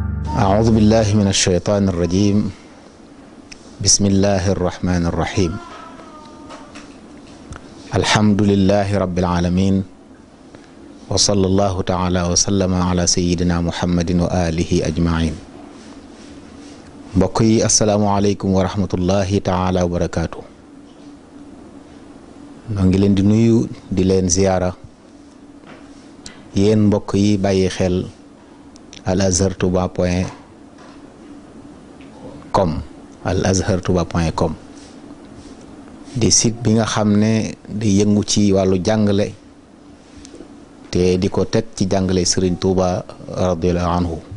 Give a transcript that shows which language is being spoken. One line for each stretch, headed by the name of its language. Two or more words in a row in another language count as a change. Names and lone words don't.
Arabic: أعوذ بالله من الشيطان الرجيم. بسم الله الرحمن الرحيم. الحمد لله رب العالمين، وصلى الله تعالى وسلم على سيدنا محمد وآله أجمعين.
Wolof: mbokk yi
Arabic: السلام عليكم ورحمة الله تعالى وبركاته.
Wolof: noo ngi leen di nuyu di leen ziyaara yéen mbokk yi bàyyi xel alazhartouba.com alazhartouba.com di site bi nga xam ne di yëngu ci wàllu jàngale te di ko teg ci jàngale Serigne Touba
Arabic: رضي الله عنه.